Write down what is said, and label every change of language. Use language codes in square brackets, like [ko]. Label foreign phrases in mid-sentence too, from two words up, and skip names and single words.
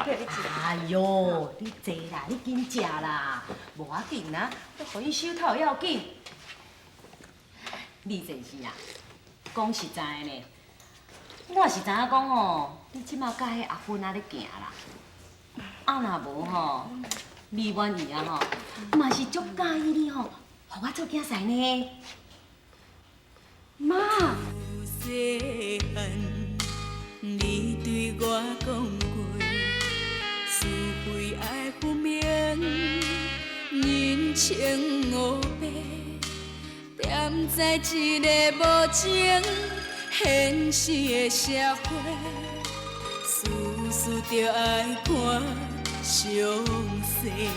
[nan] 哎哟，你坐啦，你紧食啦，无要紧啦，我互伊收头要紧。你真是啊，讲实在的呢，我是知影讲吼，你即马甲迄阿芬仔咧行啦。啊若无吼，李婉仪啊吼，嘛是足介意你吼，互我做囝婿呢。妈。细汉，你对我讲过，是非爱分明，人情黑白，踮在一个无情现实的社会，事事着爱看详细。